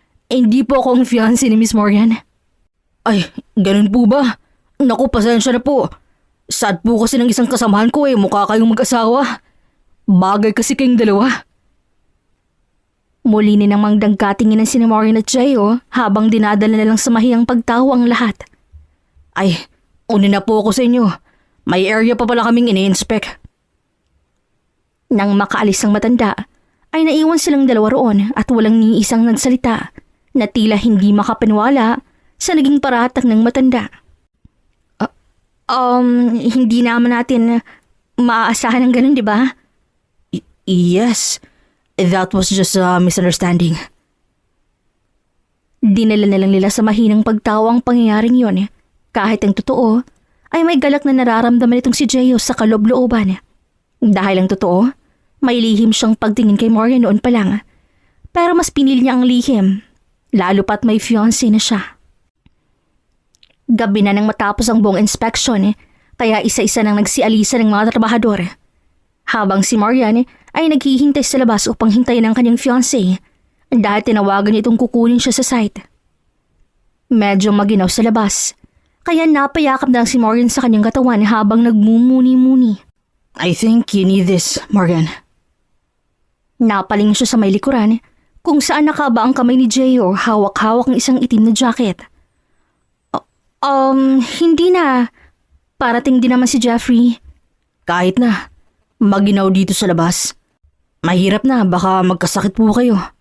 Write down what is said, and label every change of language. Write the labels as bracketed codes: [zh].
[tl] Hindi po ako ang fiancé ni Miss Marian. Ay, ganun po ba? Naku, pasensya na po. Sad po kasi ng isang kasamahan ko mukha kayong mag-asawa. Bagay kasi kayong dalawa. Muli ni namang dagkatingin ng si Marian at Gio habang dinadala na lang sa mahiyang pagtawa ang lahat. Ay, una na po ako sa inyo. May area pa pala kaming ini-inspect. Nang makaalis ang matanda, ay naiwan silang dalawa roon at walang ni isang nagsalita na tila hindi makapaniwala sa naging paratang ng matanda. Hindi naman natin maaasahan ng ganun, di ba? [en] Yes, that was just a misunderstanding. [tl] Dinala na lang nila sa mahinang pagtawa ang pangyayaring yon. Kahit ang totoo, ay may galak na nararamdaman itong si Gio sa kaloob-looban. Dahil ang totoo, may lihim siyang pagtingin kay Marian noon pa lang. Pero mas pinili niya ang lihim, lalo pat may fiancé na siya. Gabi na nang matapos ang buong inspection, kaya isa-isa nang nagsialisa ng mga trabahador. Habang si Marian ay naghihintay sa labas upang hintayin ang kanyang fiancé dahil tinawagan niya itong kukunin siya sa site. Medyo maginaw sa labas, kaya napayakap na si Marian sa kanyang katawan habang nagmumuni-muni. [en] I think you need this, Morgan. [tl] Napaling siya sa may likuran kung saan nakaba ang kamay ni Gio hawak-hawak ng isang itim na jacket. Hindi na. Parating din naman si Jeffrey. Kahit na, maginaw dito sa labas. Mahirap na, baka magkasakit po kayo.